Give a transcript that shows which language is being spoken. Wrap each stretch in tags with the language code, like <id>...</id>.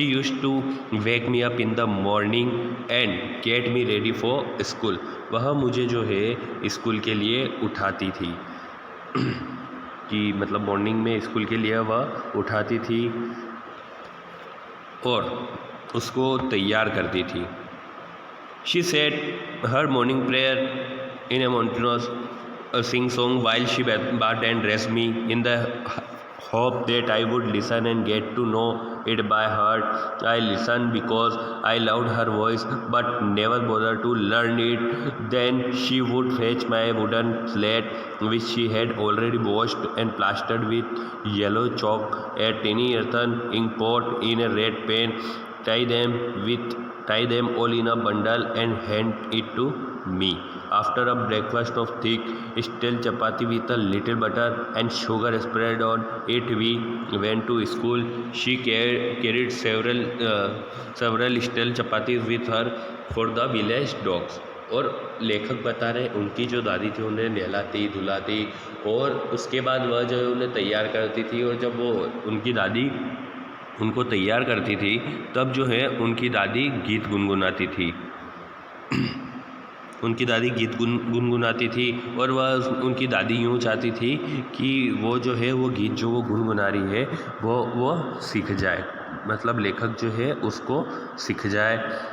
<en>She use to wake me up in the morning and get me ready for school.</en> <hi>वह मुझे जो है school के लिए उठाती थी कि मतलब मॉर्निंग में स्कूल के लिए वह उठाती थी और उसको तैयार करती थी।</hi> <en>She said her morning prayer in a monotonous sing song while she bathed and dressed me in the hope that I would listen and get to know it by heart. I listened because I loved her voice but never bothered to learn it. Then she would fetch my wooden slate which she had already washed and plastered with yellow chalk, a tiny earthen ink pot in a red pen, tie them all in a bundle and hand it to me. After a breakfast of thick stale chapati with a little butter and sugar spread on it, we went to school. She carried several stale chapatis with her for the village dogs।</en> <hi>और लेखक बता रहे उनकी जो दादी थी उन्हें नहलाती धुलाती और उसके बाद वह जो है उन्हें तैयार करती थी। और जब वो उनकी दादी उनको तैयार करती थी तब जो है उनकी दादी गीत गुनगुनाती थी उनकी दादी गीत गुनगुनाती थी और वह उनकी दादी यूँ चाहती थी कि वो जो है वो गीत जो वो गुनगुना रही है वो सीख जाए, मतलब लेखक जो है उसको सीख जाए।</hi>